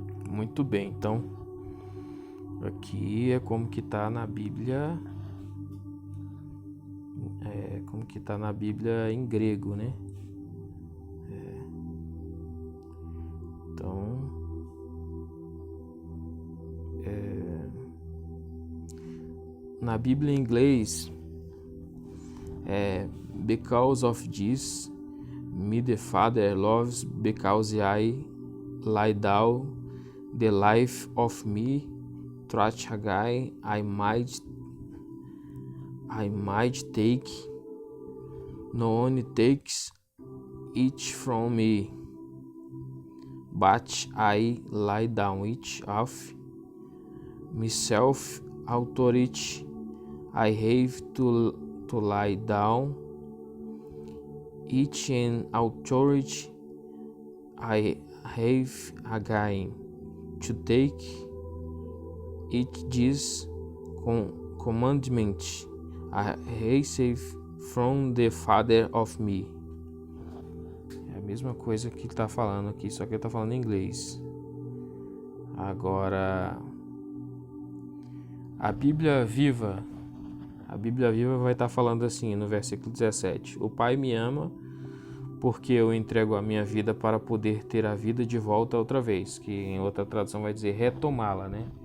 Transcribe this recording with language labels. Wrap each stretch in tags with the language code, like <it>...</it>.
<pt>Muito bem, então aqui é como que tá na Bíblia, como que tá na Bíblia em grego, né? Então, na Bíblia em inglês</pt> <en>Because of this, me the Father loves, because I lay down the life of me, Trachagai, I might take, no one takes it from me, but I lay down it of myself, authority I have to lay down it, and authority I have again to take it. This commandment I receive from the Father of me.</en> <pt>É a mesma coisa que ele está falando aqui, só que ele está falando em inglês. Agora, a Bíblia Viva vai estar falando assim no versículo 17: o Pai me ama porque eu entrego a minha vida para poder ter a vida de volta outra vez, que em outra tradução vai dizer retomá-la, né?</pt>